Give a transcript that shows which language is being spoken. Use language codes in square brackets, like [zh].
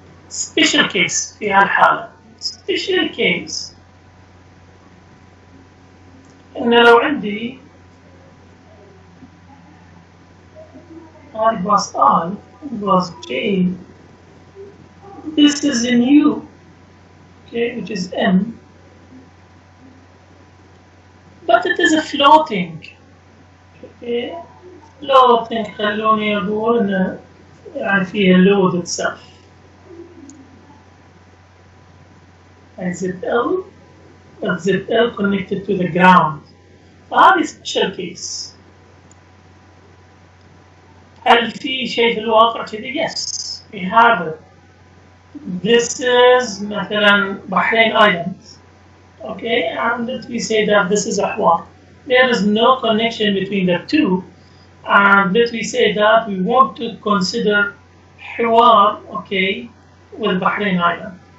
[ar] special case في هالحالة. special case إن لو عندي [en] هذه bus I, bus J. This is in U, okay, which is M. But it is a floating. [ar] Okay, floating خلوني أقول إنه يعني فيها [en] load itself. And ZL, but ZL connected to the ground. [ar] هذه special case. هل في شيء في الواقع كذي؟ [en] Yes, we have it. This is مثلا Bahrain Island. Okay, and let me say that this is Ahwar. There is no connection between the two, and let me say that we want to consider Hiwar, okay, with Bahrain Island.